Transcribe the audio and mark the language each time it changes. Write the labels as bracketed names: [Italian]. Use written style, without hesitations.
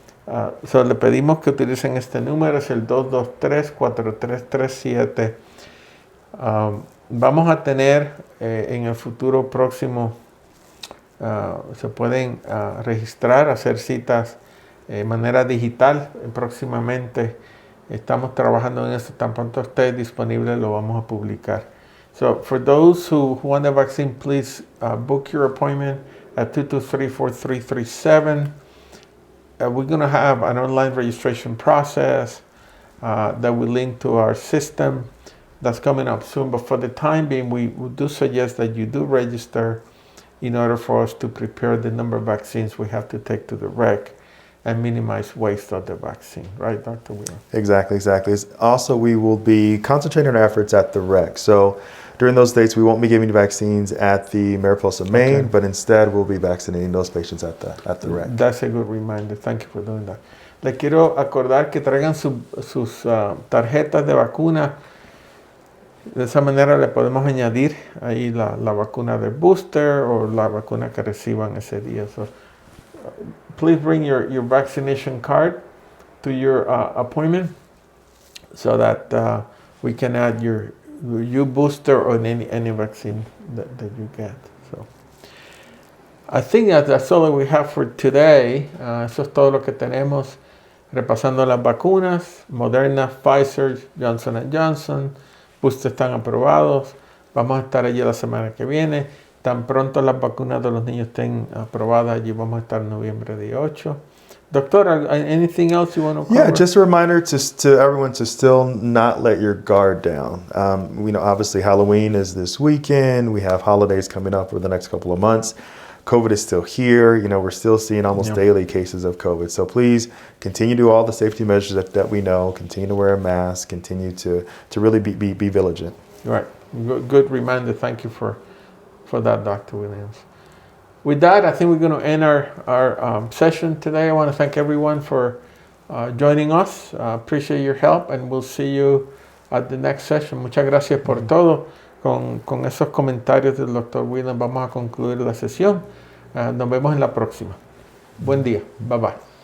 [Spanish] Le pedimos que utilicen este número, es el 223-4337. Vamos a tener en el futuro próximo, se pueden registrar, hacer citas de manera digital próximamente. Estamos trabajando en esto. Tan pronto esté disponible, lo vamos a publicar. [English] So for those who want the vaccine, please book your appointment at 223-4337. We're going to have an online registration process that will link to our system. That's coming up soon. But for the time being, we do suggest that you do register in order for us to prepare the number of vaccines we have to take to the rec and minimize waste of the vaccine. Right, Dr. Wheeler? Exactly. Also, we will be concentrating our efforts at the rec. So during those dates, we won't be giving vaccines at the Mariposa Main, but instead we'll be vaccinating those patients at the rec. That's a good reminder. Thank you for doing that. Le quiero acordar que traigan sus tarjetas de vacuna. De esa manera le podemos añadir ahí la vacuna de booster o la vacuna que reciban ese día. So, please bring your vaccination card to your appointment so that we can add your booster or any vaccine that you get. So I think that's all that we have for today. [Spanish] Eso es todo lo que tenemos. Repasando las vacunas, Moderna, Pfizer, Johnson & Johnson, booster están aprobados. Vamos a estar allí la semana que viene. Tan pronto las vacunas de los niños estén aprobadas, allí vamos a estar en noviembre 18. [English] Doctor, anything else you want to cover? Yeah, just a reminder to everyone to still not let your guard down. Obviously Halloween is this weekend. We have holidays coming up for the next couple of months. COVID is still here. We're still seeing almost daily cases of COVID. So please continue to do all the safety measures that we know. Continue to wear a mask. Continue to really be vigilant. Right. Good reminder. Thank you for that, Dr. Williams. With that, I think we're going to end our session today. I want to thank everyone for joining us. Appreciate your help, and we'll see you at the next session. [Spanish] Muchas gracias por todo. Con esos comentarios del Dr. Williams vamos a concluir la sesión. Nos vemos en la próxima. Buen día. Bye bye.